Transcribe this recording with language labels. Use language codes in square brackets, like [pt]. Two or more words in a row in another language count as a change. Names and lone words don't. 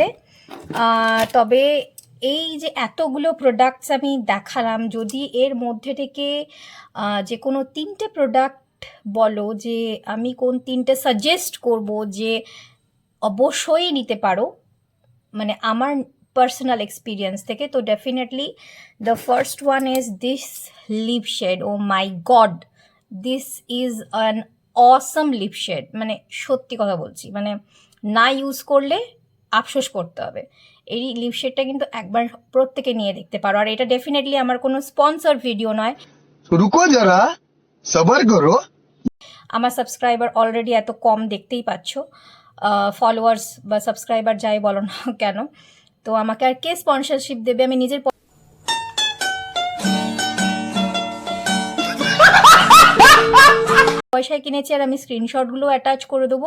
[bn] তবে এই যে এতগুলো প্রোডাক্টস আমি দেখালাম, যদি এর মধ্যে থেকে যে কোনো 3টে প্রোডাক্ট বলো যে আমি কোন 3টে সাজেস্ট করব যে অবশ্যই নিতে পারো, মানে আমার [en] personal experience [bn] থেকে, তো [en] definitely the first one is this lip shade. oh my god, this is an awesome lip shade, [bn] মানে সত্যি কথা বলছি, মানে না ইউজ করলে আফসোস করতে হবে। এই লিপ শেডটা কিন্তু একবার প্রত্যেকে নিয়ে দেখতে পারো, আর এটা ডেফিনেটলি আমার কোনো [en] sponsor video [bn] নয়। [hi] रुको जरा सबर करो। [bn] আমার সাবস্ক্রাইবার অলরেডি এত কম দেখতেই পাচ্ছ, ফলোয়ার্স বা সাবস্ক্রাইবার যাই বলো না কেন, তো আমাকে আর কে স্পন্সরশিপ দেবে? আমি নিজের পয়সায় কিনেছি, আর আমি স্ক্রিনশটগুলো অ্যাটাচ করে দেবো।